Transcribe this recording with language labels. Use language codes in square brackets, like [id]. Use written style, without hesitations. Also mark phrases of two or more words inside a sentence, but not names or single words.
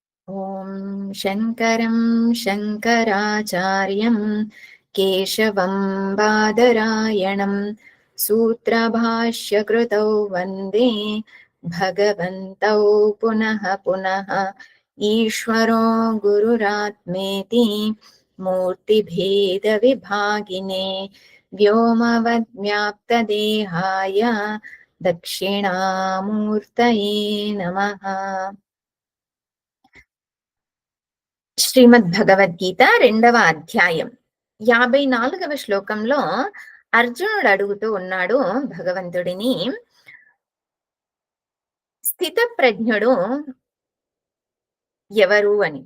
[sa] ॐ शङ्करं शङ्कराचार्यं केशवं बादरायणं सूत्रभाष्यकृतौ वन्दे भगवन्तौ पुनः पुनः। ईश्वरो गुरुरात्मेति मूर्तिभेदविभागिने व्योमवद्व्याप्तदेहाय दक्षिणामूर्तये नमः। [te] శ్రీమద్ భగవద్గీత 2వ అధ్యాయం 54వ శ్లోకంలో అర్జునుడు అడుగుతూ ఉన్నాడు భగవంతుడిని, స్థితప్రజ్ఞుడు ఎవరు అని.